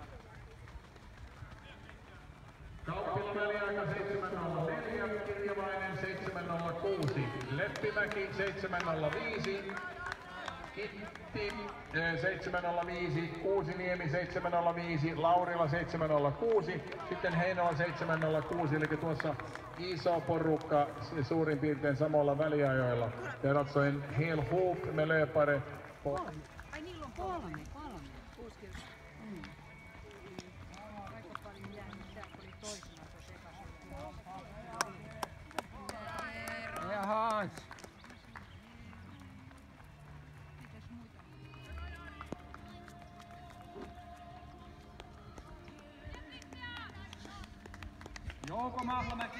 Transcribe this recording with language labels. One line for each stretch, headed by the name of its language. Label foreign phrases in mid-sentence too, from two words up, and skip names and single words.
Finnish: Kauppila väliaika 7.04, Kirjavainen 7.06, Leppimäki 7.05, Kitti 7.05, Kuusiniemi 7.05, Laurila 7.06, sitten Heinola 7.06, eli tuossa iso porukka suurin piirtein samalla väliajoilla.
Swedish: Det är alltså en hel hop med löpare.
Finnish: Ai niillä on kolme. Jaha. Jouko Mahlamäki.